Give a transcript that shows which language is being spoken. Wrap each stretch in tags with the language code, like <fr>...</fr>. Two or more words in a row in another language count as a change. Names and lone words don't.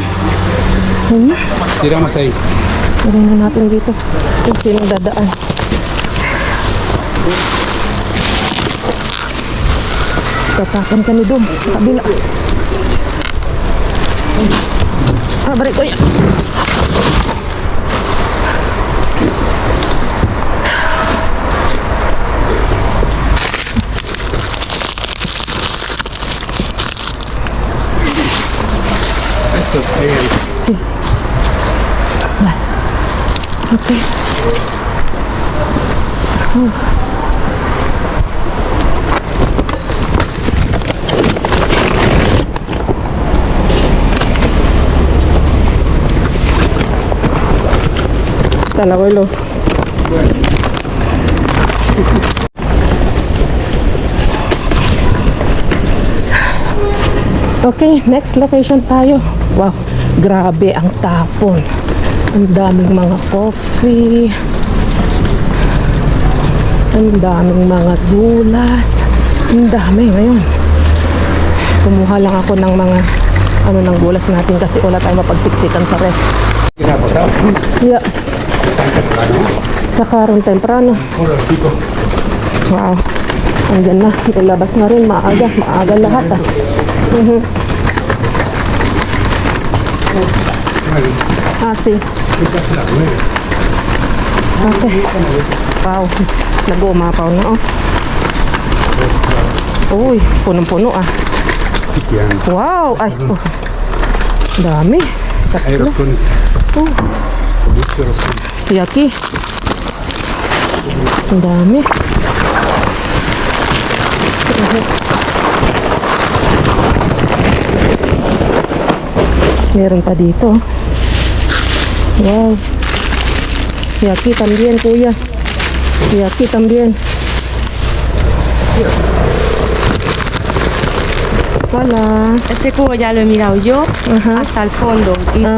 <es>Tiramos ahí.</es> <tl>Lagay na natin dito. Kung sinong dadaan. Tatakan kami doon. Sa kabila. Balik ko yan.</tl> <es>Sí. Vale. Ok. Tan abuelo.</es> <tl>Okay,</tl> <en>next location</en> <tl>tayo. Wow, grabe ang tapon. Ang daming mga coffee. Ang daming mga dulas. Ang dami ngayon. Kumuha lang ako ng mga ng gulas natin kasi wala tayong mapagsiksikan sa ref.</tl> <es>¿Quién ha pasado?</es> <en>Yeah.</en> <es>Tan temprano. Sakaron temprano. Hola, chicos.</es> <tl>Wow. Andyan na. Ilabas na rin. Maaga. Maaga lahat ah. Mhm.</tl> <es>Vale, Ah, sí. es casi las 9.</es> <tl>Okay. Wow. Nag-umapaw na oh. Uy, punong-puno ah.</tl> <es>Sí que han.</es> <tl>Wow. Ay, oh. Dami.</tl> <es>Hay roscones. Muchos roscones. Y aquí.</es> <tl>Ang dami. Meron pa dito.</tl> <es>Wow. Y aquí también, kuya. Y aquí también. Hola. Este cubo ya lo he mirado yo Ajá. hasta el fondo y Ah,</es>